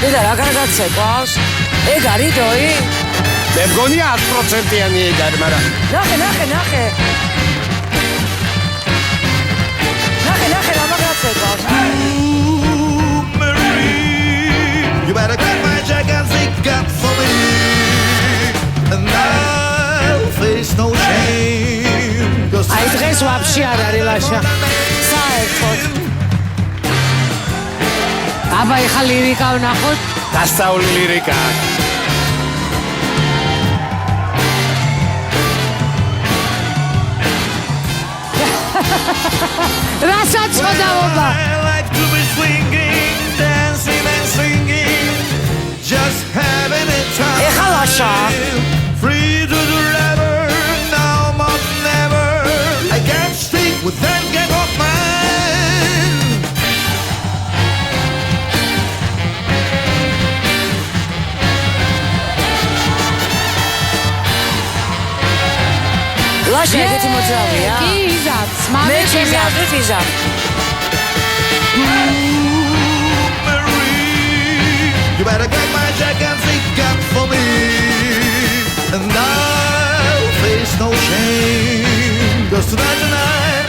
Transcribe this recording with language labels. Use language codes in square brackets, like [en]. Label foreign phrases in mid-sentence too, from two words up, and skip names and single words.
[ka] რა კარგად ცეკვავს? ეგ არის დოი? მე მგონია 100%-იანი ეგ არის, მაგრამ ნახე რა მაგარ ცეკვავს? [en] You better get my jacket and stick up for me, and I'll face no shame. [ka] აი დღეს ვაფშე არ არის ლაშა. საერთოდ. აბა ეხა ლირიკა ვნახოთ. დასწავლი ლირიკა. რასაც ხოდაობა. [en] I like to be swinging, dancing and singing, just having a time. [ka] ეხა ლაშა. [en] Free to do whatever, now more than ever. I can't stick with that gang of mine. [ka] ლაშა ეგეთი მოძრავია? კი იზამს, მე მამე ჩემი აზრით იზამ. [en] You better get my jacket and stick up for me, and I'll face no shame. 'Cause tonight